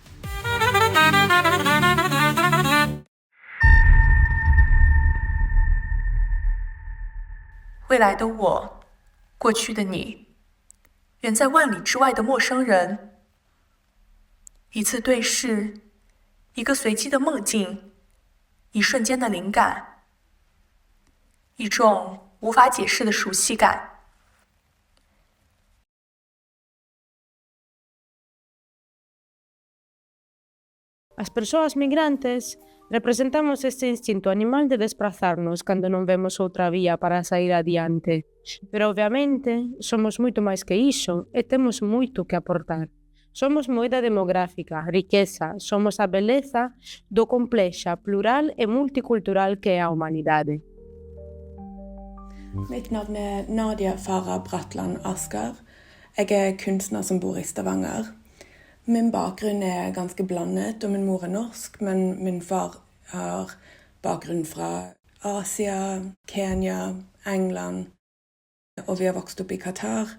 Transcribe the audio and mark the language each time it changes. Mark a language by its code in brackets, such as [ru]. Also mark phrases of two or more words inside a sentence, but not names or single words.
[zh] 未来的我，过去的你，远在万里之外的陌生人，一次对视，一个随机的梦境，一瞬间的灵感，一种无法解释的熟悉感。 [es] Las personas migrantes representamos este instinto animal de desplazarnos cuando no vemos otra vía para [gl] sair adiante. Pero obviamente somos muito máis que iso e temos moito que aportar. Somos moeda demográfica, riqueza, somos a beleza do complexa, plural e multicultural que é a humanidade. [no] Mitt navn er Nadja Farah Bratland Asghar. Jeg er kunstner som bor i Stavanger. Min bakgrunn er ganske blandet, og min mor er norsk, men min far har bakgrunn fra Asia, Kenya, England, og vi har vokst opp i Qatar.